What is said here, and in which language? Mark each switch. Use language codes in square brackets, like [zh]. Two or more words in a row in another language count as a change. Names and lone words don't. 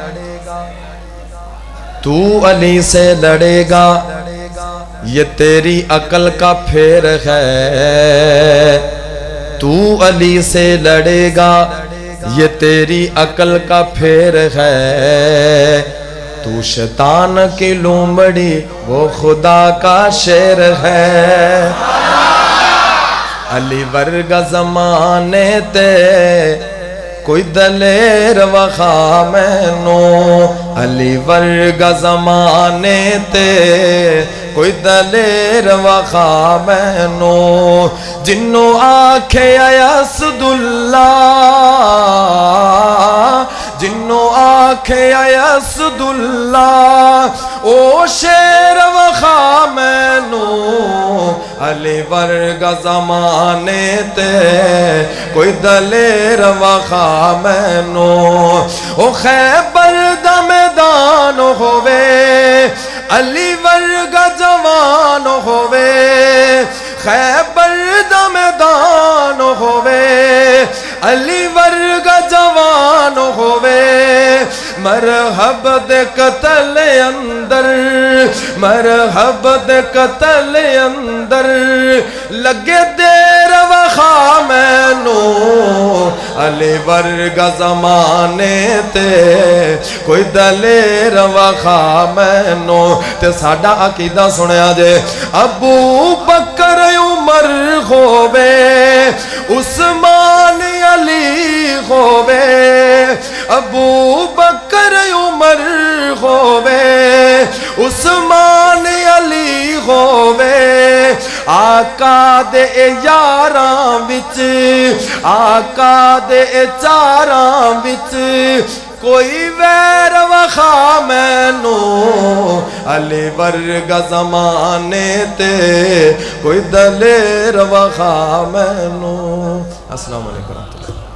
[ur] تو علی سے لڑے گا یہ تیری عقل کا پھیر ہے تو علی سے لڑے گا یہ تیری عقل کا پھیر ہے تو شیطان کی لومڑی وہ خدا کا شیر ہے [pa] علی ورگا زمانے تے کوئی دلیر وخا مینو علی ورگا زمانے تے کوئی دلیر وخا مینو جنوں آکھے اسد اللہ جنوں آکھے اسد اللہ او شیر وخا مینو علی ورگا زمانے تے کوئی دلیر وخا مینو او خیبر دا میدان ہووے علی ورگا جوان ہووے خیبر دا میدان ہووے علی ورگا جوان ہووے مرحب دے قتل اندر مرحب دے قتل اندر لگے دیر وخا مینو علی ورگا زمانے تے کوئی دلیر وخا مینو تے ساڈا عقیدہ سنیا جے ابو بکر عمر ہووے عثمان علی ہووے ابو بکر عمر ہووے عثمان علی ہووے آقا دے یاراں وچ آقا دے چاراں وچ کوئی ویر وخا مینو علی ورگا زمانے تے کوئی دلیر وخا مینو [ar] السلام علیکم